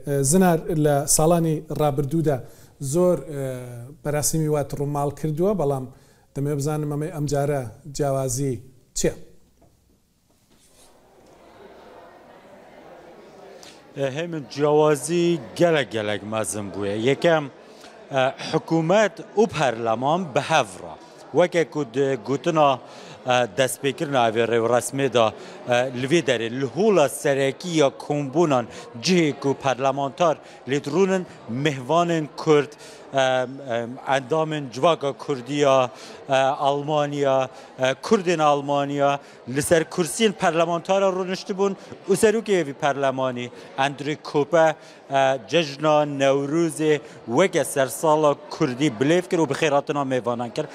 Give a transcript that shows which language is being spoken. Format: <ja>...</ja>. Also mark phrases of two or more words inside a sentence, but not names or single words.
<ckb>زنار لە ساڵانی ڕابردوودا زۆر بەراسیمی وات ڕووماڵ کردووە، بەڵام دەمێ بزانم ئەمەی ئەم جارە جیاوازی چییە؟</ckb> <ku>هێمن جیاوازی gelek mezin bûye. Yekem hikûmet û perleman bi hev re. Weke ku gotina destpêkirina evê rêwresmê da li vê derê li hola serekî ya kombûnan cihê ku perlemantar lêdirûnin mihvanên Kurd, endamên civaka Kurdiya, Almanya, Kurdên Almanya li ser kursiyên perlemantara rûniştibûn û serokê evî perlemanî Andrew Kope cejna Newrûzê weke sersala Kurdî bilêv kir û bi xêratina mêvanan kir.</ku>